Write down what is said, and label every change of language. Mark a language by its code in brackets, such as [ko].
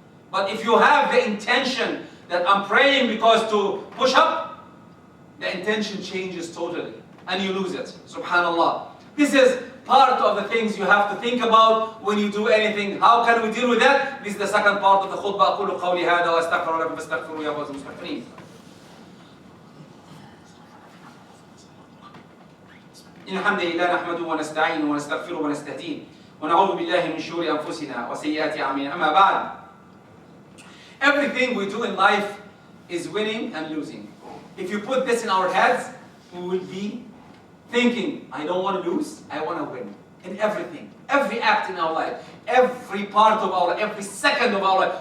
[en] But if you have the intention that I'm praying because to push up, the intention changes totally and you lose it. Subhanallah. This is part of the things you have to think about when you do anything. How can we deal with that? This is the second part of the khutbah. [ar] أقول قولي هذا وأستغفر لكم فاستغفروا يا أيها المستغفرين. إن الحمد لله نحمده ونستعينه ونستغفره ونستهديه ونعوذ بالله من شرور أنفسنا وسيئات أعمالنا. أما بعد, [en] everything we do in life is winning and losing. If you put this in our heads, we will be thinking, I don't want to lose, I want to win. In everything, every act in our life, every part of our life, every second of our life.